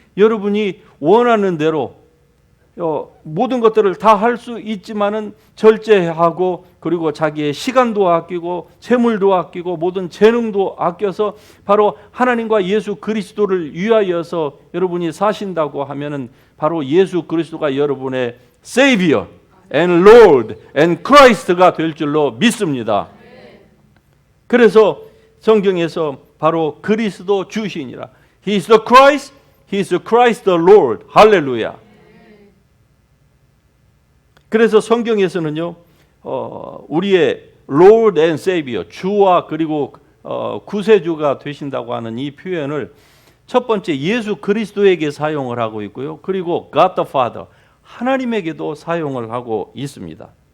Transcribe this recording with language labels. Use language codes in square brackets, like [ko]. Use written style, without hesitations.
[ko] 여러분이 원하는 대로 모든 것들을 다 할 수 있지만은 절제하고 그리고 자기의 시간도 아끼고 재물도 아끼고 모든 재능도 아껴서 바로 하나님과 예수 그리스도를 위하여서 여러분이 사신다고 하면은 바로 예수 그리스도가 여러분의 [en] Savior and Lord and Christ [ko] 가 될 줄로 믿습니다. 그래서 성경에서 바로 그리스도 주시니라. [en] He is the Christ, He is the Christ the Lord. [ko] 할렐루야. 그래서 성경에서는요, 우리의 [en] Lord and Savior, [ko] 주와 그리고 구세주가 되신다고 하는 이 표현을 첫 번째 예수 그리스도에게 사용을 하고 있고요. 그리고 [en] God the Father, [ko] 하나님에게도 사용을 하고 있습니다.